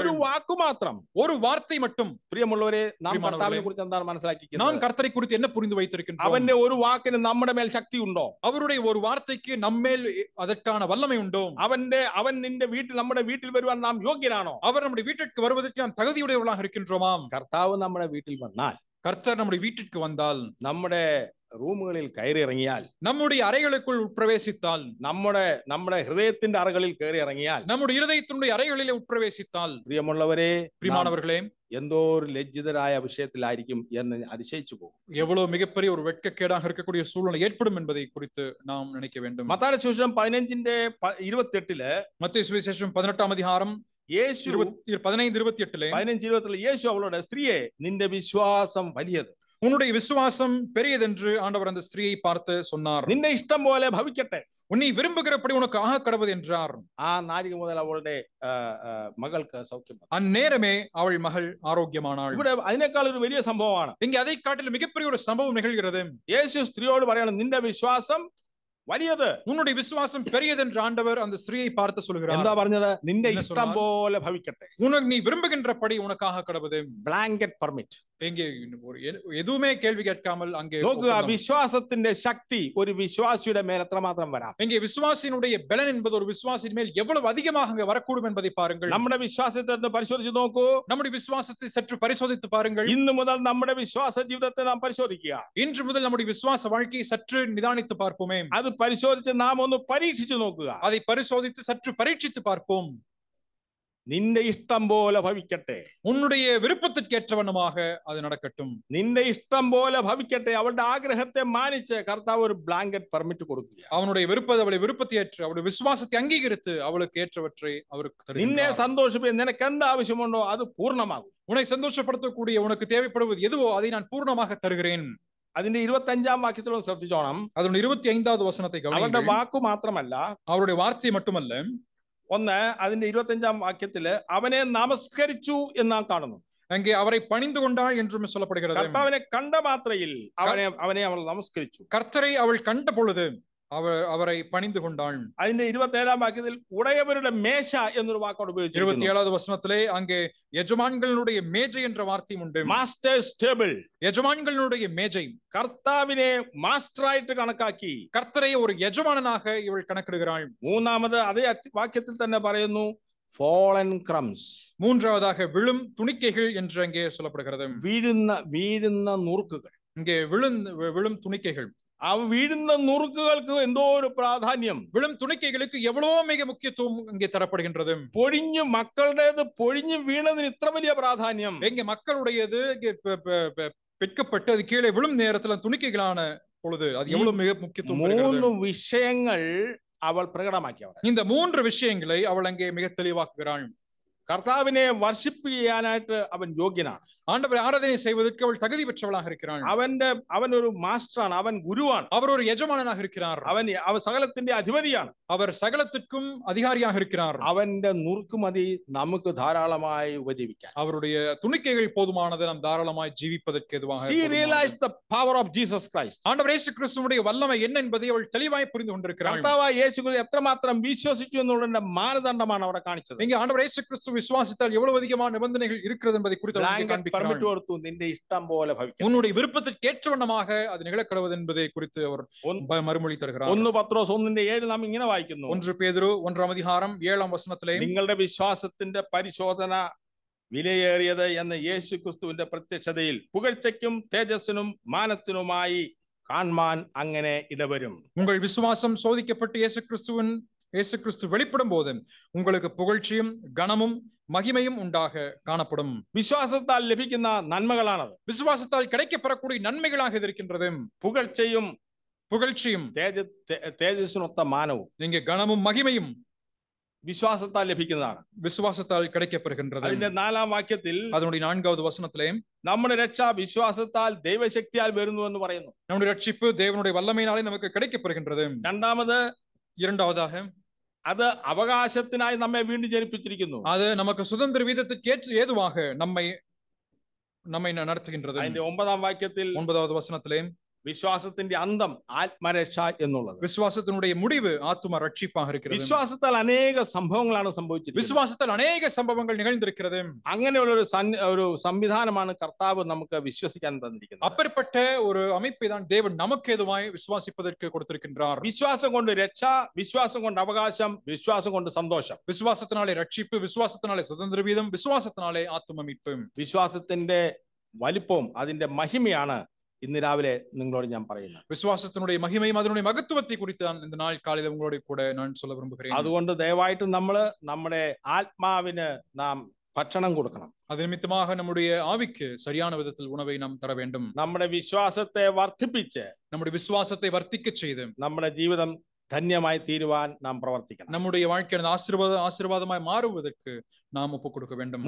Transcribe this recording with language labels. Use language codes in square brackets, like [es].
[ml] ഒരു വാക്ക് മാത്രം, [ta] ஒரு வார்த்தை மட்டும். [ml] പ്രിയമുള്ളവരെ, നാം കർത്താവിനെ കുറിച്ച് എന്താണ് മനസ്സിലാക്കിയത്? [ta] நாம் கர்த்தரை குறித்து என்ன புரிந்து வைத்திருக்கின்றோம்? [ml] അവന്റെ ഒരു വാക്കിന് നമ്മുടെ മേൽ ശക്തി ഉണ്ടോ? [ta] அவருடைய ஒரு வார்த்தைக்கு நம்மேல் அதற்கான வல்லமை உண்டோ? [ml] അവൻ നിന്റെ വീട്ടിൽ, നമ്മുടെ വീട്ടിൽ വരുവാൻ നാം യോഗ്യരാണോ? [ta] அவர் நம்முடைய வீட்டிற்கு வருவதற்கு நாம் தகுதியுடையவர்களாக இருக்கின்றோமா? [ml] കർത്താവ് നമ്മുടെ വീട്ടിൽ വന്നാൽ, [ta] கர்த்தர் நம்முடைய வீட்டிற்கு வந்தால், [ml] നമ്മുടെ റൂമുകളിൽ കയറി ഇറങ്ങിയാൽ, [ta] நம்முடைய அறைகளுக்குள் உட்பிரவேசித்தால், [ml] നമ്മുടെ ഹൃദയത്തിന്റെ അറകളിൽ കയറി ഇറങ്ങിയാൽ, [ta] நம்முடைய இருதயத்தினுடைய அறைகளிலே உட்பிரவேசித்தால், [ml] പ്രിയമുള്ളവരെ, [ta] பிரியமானவர்களே, [ml] എന്തോ ഒരു ലജ്ജിതരായ വിഷയത്തിലായിരിക്കും എന്ന് அதிசயிച്ചു പോകും. [ta] எவ்வளவு மிகப்பெரிய ஒரு வெட்கக்கேடாக இருக்கக்கூடிய சூழ்நிலை ஏற்படும் என்பதை குறித்து நாம் நினைக்க வேண்டும். [ml] മത്തായി സുവിശേഷം 15:28 [ta] மத்தேயு சுவிசேஷம் 18ஆம் அதிகாரம் [ml] യേശു 15:28 15:20 യേശു അവളോട്, സ്ത്രീയെ, നിന്റെ വിശ്വാസം വലിയത്, [ta] உன்னுடைய விசுவாசம் பெரியதென்று ஆண்டவர் அந்த ஸ்திரீயை பார்த்து சொன்னார். [ml] നിന്റെ ഇഷ്ടം പോലെ ഭവിക്കട്ടെ, [ta] உன்னை விரும்புகிறபடி உனக்கு ஆக கடவுது என்றார். [ml] ആ നാഴിക മുതൽ അവളുടെ മകൾക്ക് സൗഖ്യം. [ta] அந்நேரமே அவள் மகள் ஆரோக்கியமானாள். [ml] ഇവിടെ അതിനേക്കാൾ ഒരു വലിയ സംഭവമാണ്. [ta] இங்கே அதை காட்டிலும் மிகப்பெரிய ஒரு சம்பவம் நிகழ்கிறது. [ml] യേശു സ്ത്രീയോട് പറയണം, നിന്റെ വിശ്വാസം വലിയത്, [ta] உன்னுடைய விசுவாசம் பெரியது என்று ஆண்டவர் அந்த ஸ்திரீயை பார்த்து சொல்கிறார். [ml] എന്താ പറഞ്ഞത്? നിന്റെ [ta] என்ன [ml] ഇഷ്ടം [ta] சொன்னார்? [ml] പോലെ ഭവിക്കട്ടെ. [ta] உனக்கு நீ விரும்புகின்றபடி உனக்காக கடவுது. [en] Blanket permit. [ta] எங்கே எதுவுமே கேள்வி கேட்காமல் அங்கே [ml] നോക്കുക, വിശ്വാസത്തിന്റെ ശക്തി ഒരു വിശ്വാസിയുടെ മേൽ എത്രമാത്രം വരാം. [ta] இங்கே விசுவாசியினுடைய பலன் என்பது ஒரு விசுவாசியின் மேல் எவ்வளவு அதிகமாக அங்கே வரக்கூடும் என்பதை பாருங்கள். [ml] നമ്മുടെ വിശ്വാസത്തെ ഒന്ന് പരിശോധിച്ച് നോക്കൂ. [ta] நம்முடைய விசுவாசத்தை சற்று பரிசோதித்து பாருங்கள். [ml] ഇന്നു മുതൽ നമ്മുടെ വിശ്വാസ ജീവിതത്തെ നാം പരിശോധിക്കുക. [ta] இன்று முதல் நம்முடைய விசுவாச வாழ்க்கையை சற்று நிதானித்து பார்ப்போமே. [ml] അത് പരിശോധിച്ച് നാം ഒന്ന് പരീക്ഷിച്ചു നോക്കുക. [ta] அதை பரிசோதித்து சற்று பரீட்சித்து பார்ப்போம். [ml] നിന്റെ ഇഷ്ടം പോലെ ഭവിക്കട്ടെ, [ta] உன்னுடைய விருப்பத்திற்கேற்றவண்ணமாக அது நடக்கட்டும். [ml] നിന്റെ ഇഷ്ടം പോലെ ഭവിക്കട്ടെ. അവളുടെ ആഗ്രഹത്തെ മാനിച്ച് കർത്താവ് ഒരു [en] blanket permit [ml] കൊടുക്കുക. [ta] அவனுடைய அவளுடைய விருப்பத்தை ஏற்று அவளுடைய விசுவாசத்தை அங்கீகரித்து அவளுக்கு ஏற்றவற்றை அவருக்கு [ml] നിന്നെ [ta] தருகிறார். [ml] സന്തോഷിപ്പിക്കാൻ നിനക്ക് എന്ത് ആവശ്യമുണ്ടോ അത് പൂർണ്ണമാകും. [ta] உன்னை சந்தோஷப்படுத்தக்கூடிய உனக்கு தேவைப்படுவது எதுவோ அதை நான் பூர்ணமாக தருகிறேன். [ml] അതിന്റെ 25-ാം വാക്യത്തിലും ശ്രദ്ധിച്ചോണം. [ta] அதனுடைய 25வது வசனத்தை [ml] അവന്റെ [ta] கவனியுங்கள். [ml] വാക്കു മാത്രമല്ല, [ta] அவருடைய வார்த்தை மட்டுமல்ல, [ml] ഒന്ന് അതിന്റെ 25-ാം വാക്യത്തില് അവനെ നമസ്കരിച്ചു എന്ന് നാം കാണുന്നു. [ta] அங்கே அவரை பணிந்து கொண்டாள் என்றும் சொல்லப்படுகிறது. [ml] കർത്താവിനെ കണ്ട മാത്രയിൽ അവനെ അവൾ നമസ്കരിച്ചു. [ta] கர்த்தரை அவள் கண்ட பொழுது அவரை பணிந்து கொண்டாள். [ml] അതിന്റെ 27-ാം വാക്യത്തിൽ ഉടയവരുടെ മേശ എന്നൊരു വാക്കോട് ഉപയോഗിച്ചു. [ta] 27வது வசனத்திலே அங்கே எஜமான்களுடைய மேஜை என்ற வார்த்தையும் உண்டு. [en] Masters table. [ta] எஜமான்களுடைய மேஜை. [ml] കർത്താവിനെ മാസ്റ്ററായിട്ട് കണക്കാക്കി [ta] கர்த்தரை ஒரு எஜமானனாக இவள் கணக்கிடுகிறாள். [ml] മൂന്നാമത് അതേ വാക്യത്തിൽ തന്നെ പറയുന്നു, [en] fallen crumbs. [ta] மூன்றாவதாக விழும் துணிக்கைகள் என்று அங்கே சொல்லப்படுகிறது. [ml] വീഴുന്ന നുറുക്കുകൾ. [ta] இங்கே விழும் துணிக்கைகள். [ml] ആ വീഴുന്ന നുറുക്കുകൾക്ക് എന്തോ ഒരു പ്രാധാന്യം. [ta] விழும் துணிக்கைகளுக்கு எவ்வளவோ மிக முக்கியத்துவம் இங்கே தரப்படுகின்றது. [ml] മക്കളുടേത് പൊഴിഞ്ഞു വീണതിന് ഇത്ര വലിയ പ്രാധാന്യം. [ta] எங்க மக்களுடையது பிற்கப்பட்டு அது கீழே விழும் நேரத்துல துணிக்கைகளான பொழுது அது எவ்வளவு மிக முக்கியத்துவம். [ml] 3 விஷயങ്ങൾ അവൾ പ്രകടമാക്കി. [ta] இந்த 3 விஷயங்களை அவள் அங்கே மிக தெளிவாக்குகிறாள். [ml] കർത്താവിനെ വർഷിപ്പ് ചെയ്യാനായിട്ട് അവൻ യോഗ്യനാണ്. [ta] ஆண்டவரை ஆராதனை செய்வதற்கு அவள் தகுதி பெற்றவளாக இருக்கிறாள். [ml] അവൻ ഒരു മാസ്റ്ററാണ്, അവൻ ഗുരുവാണ്, [ta] அவர் ஒரு எஜமானனாக இருக்கிறார், [ml] അവൻ സകലത്തിന്റെ അധിപതിയാണ്, [ta] அவர் சகலத்துக்கும் அதிகாரியாக இருக்கிறார். [ml] അവന്റെ നുറുക്കുമതി നമുക്ക് ധാരാളമായി ഉപജീവിക്കാൻ. [ta] அவருடைய துணிக்கைகள் போதுமானது நாம் தாராளமாய் ஜீவிப்பதற்கு எதுவாக. [en] She realized the power of Jesus Christ. [ta] ஆண்டவர் இயேசு கிறிஸ்துவுடைய வல்லமை என்ன என்பதை அவள் தெளிவாய் புரிந்து கொண்டிருக்கிறாள். [ml] കർത്താവായ യേശു ക്രിസ്തു എത്രമാത്രം വിശ്വസിച്ചു എന്നുള്ളതിന്റെ മാനദണ്ഡമാണ് അവിടെ കാണിച്ചത്. [ta] இங்கே ஆண்டவர் இயேசு கிறிஸ்து விசுவாசித்தால் எவ்வளவு அதிகமான நிபந்தனைகள் இருக்கிறது என்பதை குறித்து காண்பிக்கிறார். [ml] പെർമിറ്റ് കൊടുത്തു, നിന്റെ ഇഷ്ടം പോലെ ഭവിക്കും. [ta] உன்னுடைய விருப்பத்திற்கு ஏற்றவண்ணமாக அது நிகழக்கடவது என்பதை குறித்து அவர் மறுமொழி தருகிறார். [ml] 1 പത്രോസ് 1:7 നാം ഇങ്ങനെ വായിക്കുന്നു. [ta] 1 பேதுரு 1-ാം அதிகாரம் 7-ാം വചനത്തിലെ, [ml] നിങ്ങളുടെ വിശ്വാസത്തിന്റെ പരിശോധന വിലയേറിയത് എന്ന് യേശു ക്രിസ്തുവിന്റെ പ്രത്യക്ഷതയിൽ പുകഴ്ചയ്ക്കും തേജസ്സിനും മാനത്തിനുമായി കാണാൻ അങ്ങനെ ഇടവരും. [ta] உங்கள் விசுவாசம் சோதிக்கப்பட்டு இயேசு கிறிஸ்து வெளிப்படும் போது உங்களுக்கு புகழ்ச்சியும் கனமும் மகிமையும் உண்டாக காணப்படும். [ml] വിശ്വാസത്താൽ ലഭിക്കുന്ന നന്മകളാണത്. [ta] விசுவாசத்தால் கிடைக்கப்பெறக்கூடிய நன்மைகளாக இருக்கின்றது. புகழ்ச்சியும் [ml] തേജസ്സിനൊത്ത മാനവും [ta] இங்கே கனமும் மகிமையும் [ml] വിശ്വാസത്താൽ ലഭിക്കുന്നതാണ്. [ta] விசுவாசத்தால் கிடைக்கப்பெறுகின்றது. [ml] അതിന്റെ 4-ാം വാക്യത്തിൽ, [ta] அதனுடைய 4வது வசனத்திலே, [ml] നമ്മുടെ രക്ഷ വിശ്വാസത്താൽ ദൈവശക്തിയാൽ വരുന്നു എന്ന് പറയുന്നു. [ta] நம்முடைய ரட்சிப்பு தேவனுடைய வல்லமையினாலே நமக்கு கிடைக்கப்பெறுகின்றது. இரண்டாவதாக [ml] അത് അവകാശത്തിനായി നമ്മെ വീണ്ടും ജനിപ്പിച്ചിരിക്കുന്നു. [ta] அது நமக்கு சுதந்திர வீதத்துக்கு ஏதுவாக நம்மை நடத்துகின்றது. [ml] അതിന്റെ 9-ാം വാക്യത്തിൽ [ta] 9வது வசனத்திலே, [ml] വിശ്വാസത്തിന്റെ അന്തം ആത്മരക്ഷ എന്നുള്ളത്. [ta] விசுவாசத்தினுடைய முடிவு ஆத்தும ரட்சிப்பாக இருக்கிறது. [ml] വിശ്വാസത്താൽ അനേക സംഭവങ്ങളാണ് സംഭവിച്ചിരിക്കുന്നത്. [ta] விசுவாசத்தால் அநேக சம்பவங்கள் நிகழ்ந்திருக்கிறது. [ml] അങ്ങനെയുള്ള ഒരു സംവിധാനമാണ് കർത്താവ് നമുക്ക് വിശ്വസിക്കാൻ തന്നിരിക്കുന്നത്. [ta] அப்பேற்பட்ட ஒரு அமைப்பை தான் தேவன் நமக்கு ஏதுவாய் விசுவாசிப்பதற்கு கொடுத்திருக்கின்றார். [ml] വിശ്വാസം കൊണ്ട് രക്ഷ, വിശ്വാസം കൊണ്ട് അവകാശം, വിശ്വാസം കൊണ്ട് സന്തോഷം. [ta] விசுவாசத்தினாலே ரட்சிப்பு, விசுவாசத்தினாலே சுதந்திர வீதம், விசுவாசத்தினாலே ஆத்தும மீட்பு. [ml] വിശ്വാസത്തിന്റെ വലിപ്പവും അതിന്റെ മഹിമയാണ് ഇന്ന് രാവിലെ നിങ്ങളോട് ഞാൻ പറയുന്നത്. [ta] விசுவாசத்தினுடைய மகிமையும் அதனுடைய மகத்துவத்தை குறித்து நான் இந்த நாள் காலையில உங்களோட கூட நான் சொல்ல விரும்புகிறேன். [ml] അതുകൊണ്ട് ദയവായിട്ട് നമ്മൾ നമ്മുടെ ആത്മാവിന് നാം ഭക്ഷണം കൊടുക്കണം. [ta] அது நிமித்தமாக நம்முடைய ஆவிக்கு சரியான விதத்தில் உணவை நாம் தர வேண்டும். [ml] നമ്മുടെ വിശ്വാസത്തെ വർദ്ധിപ്പിച്ച് [ta] நம்முடைய விசுவாசத்தை வர்த்திக்க செய்து [ml] നമ്മുടെ ജീവിതം ധന്യമായി തീരുവാൻ നാം പ്രവർത്തിക്കണം. [ta] நம்முடைய வாழ்க்கையான ஆசீர்வாதமாய் மாறுவதற்கு நாம் ஒப்புக் கொடுக்க வேண்டும்.